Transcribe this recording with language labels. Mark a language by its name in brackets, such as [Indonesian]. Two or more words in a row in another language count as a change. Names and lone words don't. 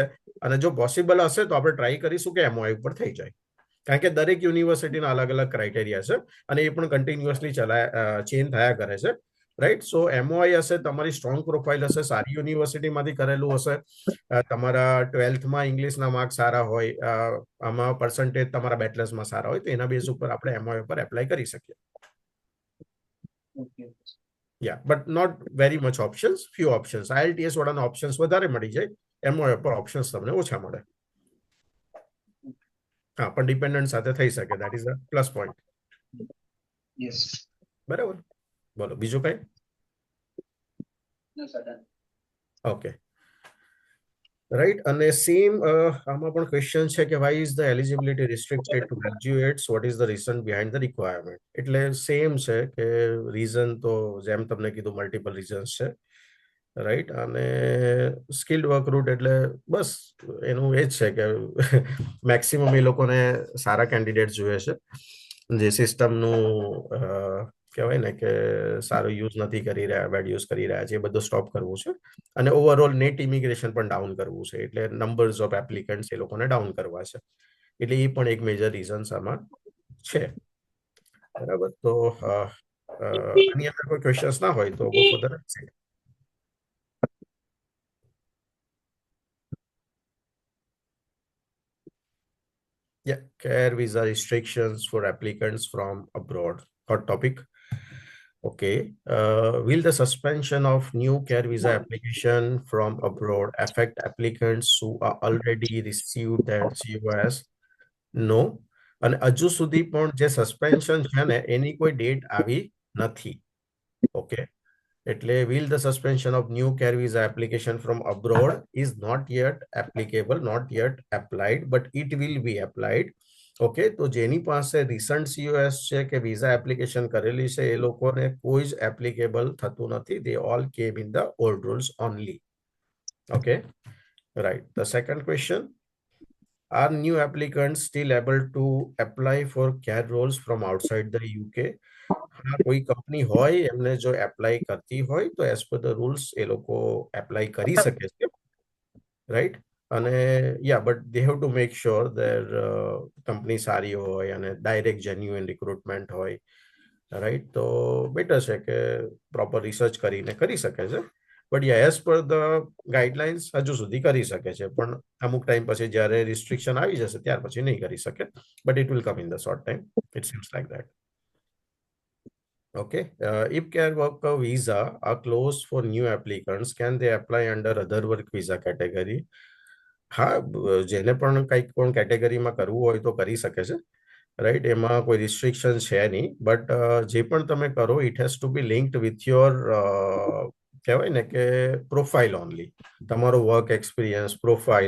[Gujarati] અને જો પોસિબલ હશે તો આપણે ટ્રાય કરીશું કે MOI ઉપર થઈ જાય, કારણ કે દરેક યુનિવર્સિટીના અલગ અલગ ક્રાઇટેરિયા છે અને એ પણ [English] continuously change [Gujarati] થયા કરે છે, રાઈટ. સો MOI હશે, તમારી [English] strong profile [Gujarati] હશે, સારી યુનિવર્સિટીમાંથી કરેલું હશે, તમારા 12thમાં ઇંગ્લિશના માર્ક સારા હોય, આમાં પર્સન્ટેજ તમારા બેચલર્સમાં સારા હોય, તો એના બેઝ ઉપર આપણે MOI ઉપર એપ્લાય કરી શકીએ. [English] Yeah, but not very much options, few options. [Gujarati] IELTS વાળાના ઓપ્શન્સ વધારે મળી જાય, MOI પર ઓપ્શન્સ તમને ઓછા મળે. હા, પણ ડિપેન્ડન્ટ સાથે થઈ શકે, [English] that is a plus point. [Gujarati] યસ. બરાબર, બોલો બીજું કઈ? [English] no sir done. okay, right. [Gujarati] અને સેમ આમાં પણ ક્વેશ્ચન છે કે [English] why is the eligibility restricted to graduates, what is the reason behind the requirement? [Gujarati] એટલે સેમ છે કે રીઝન તો જેમ તમને કીધું [English] multiple reasons [Gujarati] છે, રાઈટ. અને [English] skilled work route [Gujarati] એટલે બસ એનું એ જ છે કે મેક્સિમમ એ લોકોને સારા કેન્ડિડેટ જોઈએ છે, જે સિસ્ટમનું કહેવાય ને કે સારો યુઝ નથી કરી રહ્યા, બેડ યુઝ કરી રહ્યા છે, એ બધું સ્ટોપ કરવું છે. અને [English] overall net immigration [Gujarati] પણ ડાઉન કરવું છે, એટલે [English] numbers of applicants [Gujarati] એ લોકોને ડાઉન કરવા છે, એટલે એ પણ એક [English] major reasons [Gujarati] આમાં છે. બરાબર, તો આની અંદર કોઈ ક્વેશ્ચન્સ ના હોય તો [English] go for the next. Yeah, care visa restrictions for applicants from abroad. Hot topic. Okay. Will the suspension of new care visa application from abroad affect applicants who are already received their COS? No. [Gujarati] અને હજુ સુધી પણ જે સસ્પેન્શન છે ને એની કોઈ ડેટ આવી નથી. [English] ઓકે, એટલે will the suspension of new care visa application from abroad is not yet applicable, not yet applied, but it will be applied. [Gujarati] ઓકે, તો જેની પાસે રિસન્ટ COS છે કે [English] visa application [Gujarati] કરેલી છે એ લોકોને કોઈ જ એપ્લિકેબલ થતું નથી. [English] They all came in the old rules only. Okay, right. The second question, are new applicants still able to apply for care roles from outside the UK? [Gujarati] હા, કોઈ કંપની હોય એમને જો એપ્લાય કરતી હોય તો [English] as per the rules [Gujarati] એ લોકો એપ્લાય કરી શકે છે, રાઈટ. અને [English] ya but they have to make sure their company [Gujarati] સારી હોય અને [English] direct genuine recruitment [Gujarati] હોય, રાઈટ. તો બેટર છે કે પ્રોપર રિસર્ચ કરીને કરી શકે છે. [English] but ya as per the guidelines [Gujarati] હજુ સુધી કરી શકે છે, પણ અમુક ટાઈમ પછી જ્યારે રિસ્ટ્રિક્શન આવી જશે ત્યાર પછી નહીં કરી શકે. [English] but it will come in the short time, it seems like that. Okay, if care worker visa are closed for new applicants, can they apply under other work visa category? [Gujarati] હા, જેને પણ કંઈક પણ કેટેગરીમાં કરવું હોય તો કરી શકે છે, રાઈટ. એમાં કોઈ રિસ્ટ્રિક્શન છે નહીં. બટ જે પણ તમે કરો [English] it has to be linked with your [Gujarati] કહેવાય ને કે પ્રોફાઇલ ઓનલી, તમારો [English] work experience profile.